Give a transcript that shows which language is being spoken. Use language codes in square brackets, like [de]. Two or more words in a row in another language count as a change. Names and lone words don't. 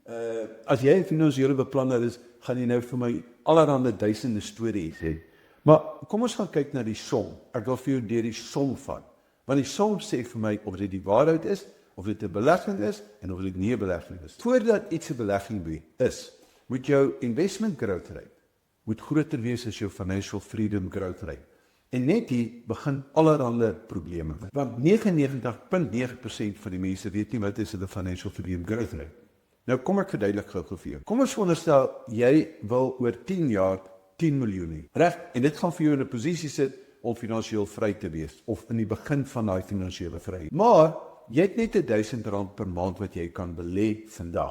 [af] As jy 'n finansiële beplanner is, gaan jy nou vir my allerhande duisende stories hê. Maar kom ons gaan kyk na die som. Ek wil vir jou deur die som vat. Want die som sê vir my of dit die waarheid is, of dit 'n belegging is en of dit nie 'n belegging is. Voordat iets 'n belegging is, moet jou [en] investment growth rate [af] moet groter wees as jou [en] financial freedom growth rate. [af] En net hier begin allerhande probleme. Want 99.9% van die mense weet nie wat is hulle [en] financial freedom growth rate. [af] Nou kom ek verduidelik gou vir jou. Kom ons veronderstel jy wil oor 10 jaar 10 miljoen hê. Reg? En dit gaan vir jou in 'n posisie sit om finansiëel vry te wees of in die begin van daai finansiële vryheid. Maar jy het net R1000 per maand wat jy kan belê vandag.